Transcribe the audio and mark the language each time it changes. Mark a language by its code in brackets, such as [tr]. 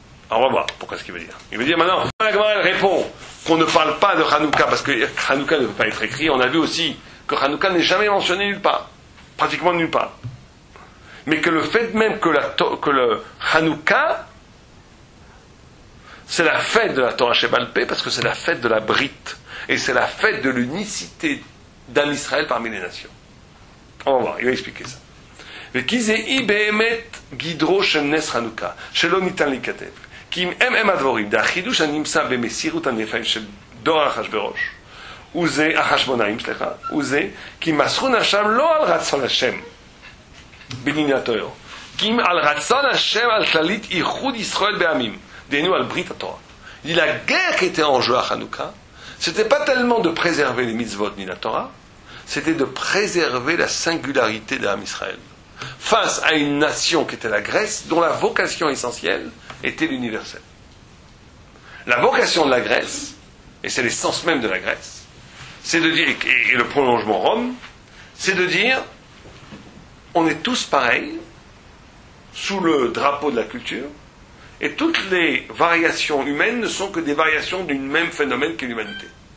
[fr] Alors on va voir pourquoi ce qu'il veut dire. Il veut dire maintenant, la Gemara elle répond qu'on ne parle pas de Chanukah parce que Chanukah ne peut pas être écrit. On a vu aussi que Chanukah n'est jamais mentionné nulle part, pratiquement nulle part. Mais que le fait même que le Chanukah, c'est la fête de la Torah Shebaal Peh parce que c'est la fête de la Brite et c'est la fête de l'unicité d'Am Israël parmi les nations. On va voir, il va expliquer ça. [he] וכי באמת גדרו של נס חנוכה, שלא ניתן להיכתב. כי אם הם הדבורים, דה החידוש הנמצא במסירות הנפש של דור אחשוורוש, וזה, החשמונאים, סליחה, וזה, כי מסרו נפשם לא על רצון השם, בעניין התורה, כי אם על רצון השם על כללית ייחוד ישראל בעמים, דהיינו על ברית התורה. [fr] Il dit la guerre qui était en jeu à Hanouka, c'était pas tellement de préserver les mitzvot ni la Torah, c'était de préserver la singularité d'Am Israël. Face à une nation qui était la Grèce, dont la vocation essentielle était l'universel. La vocation de la Grèce, et c'est l'essence même de la Grèce, c'est de dire, et le prolongement Rome, c'est de dire, on est tous pareils, sous le drapeau de la culture, et toutes les variations humaines ne sont que des variations d'un même phénomène qu'est l'humanité.